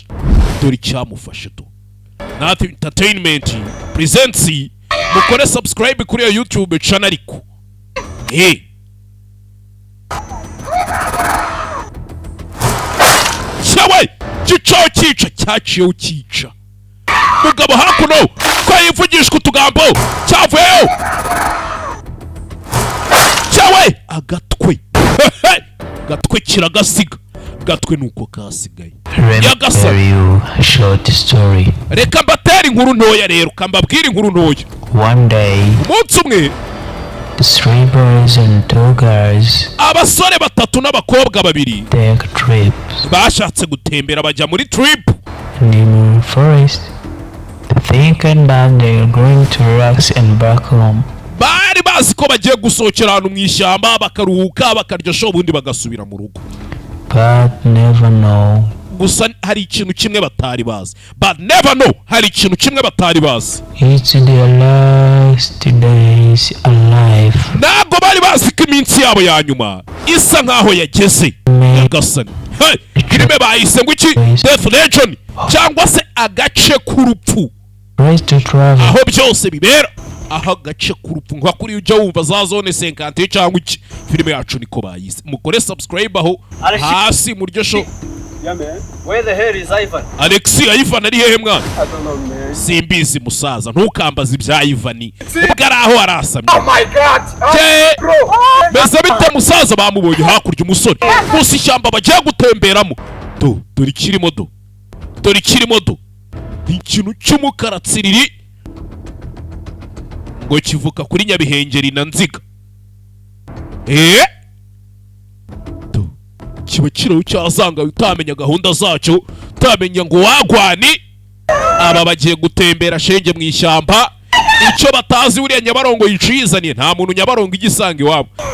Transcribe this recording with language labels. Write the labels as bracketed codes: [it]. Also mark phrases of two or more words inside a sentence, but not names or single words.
[rw] Dore icyamufashe do Not Entertainment presents mukore subscribe kuri ya YouTube channel ariko cyawe cyicaho cyica cyaciyeho cyica mugabo hakuno ko yivugishwa utugambo cyavuyeho cyawe agatwe gatwe kiragasiga gatwe nuko kasigaye Yagasani. Reka mbatera inkuru ntoya rero kambabwira inkuru ntoya. [en] One day [rw] umunsi umwe [en] the 3 boys and 2 girls [rw] abasore batatu n'abakobwa babiri [en] take trips [rw] bashatse gutembera bajya muri trip [en] in the forest thinking that they are going to relax and back home. [rw] Bari bazi ko bagiye gusohokera ahantu mu ishyamba bakaruhuka bakarya show ubundi bagasubira mu rugo. [en] But never know. [rw] Gusa hari ikintu kimwe batari bazi. [en] But never know [rw] hari ikintu kimwe batari bazi. [en] It's their last days alive. [rw] Ntabwo bari bazi ko iminsi yabo ya nyuma isa nkaho yageze. Yagasani. Filime bayise ngo iki? Death Legion cyangwa se agace k'urupfu. Aho byose bibera. Aho agace k'urupfu nka kuri ujya wumva za zone 50 cyangwa iki. Filime yacu niko bayise. Mukore subscribe aho hasi muryo show. [en] Yeah, man. Where the hell is Ivan? [rw] Alex, Ivan ari hehe mwana? [en] I don't know, man. [rw] Simbizi musaza, ntukambaza ibya Ivan. Ubwo araho arasamye. [en] Oh my God! Bro! [rw] Bese bite musaza bamubonye hakurya umusore. Gusa ishyamba bagiye gutemberamo. Dore kirimo do. Ikintu cy'umukara tsiriri. Ngo kivuka kuri Nyabihengeri na Nziga. Kiba kiraho cyazanga utamenya gahunda zacyo utamenya ngo wagwani aba bagiye gutembera shenge mu ishyamba icyo batazi uriya Nyabarongo yicizaniye nta muntu Nyabarongo igisanga iwabo